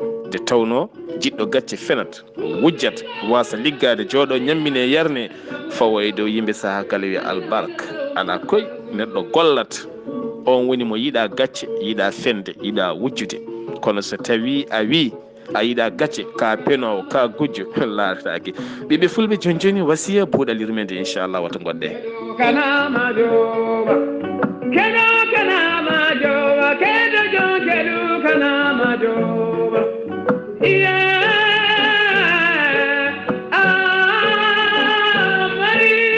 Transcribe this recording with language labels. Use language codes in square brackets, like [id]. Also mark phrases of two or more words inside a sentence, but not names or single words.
[ff] Nde tawno jiɗɗo gacce fenat, wujjat, wasa liggade, jooɗo, ñammine, yarne, fawo e dow yimɓe saha kala wiya albarka. Ala koy neɗɗo gollat, on woni mo yiɗa gacce, yiɗa fende, yiɗa wujjude. Kono so tawi a wi a yiɗa gacce, ka penowo, ka gujjo, laatatake. Ɓiɓɓe Fulɓe, joni joni wasiya buuɗal yurmede, inchallah, wata goɗɗe. Kana ma jowa, keno kana ma jowa, kedo jo kedo kana ma jowa. Yeah. Ah, Marie.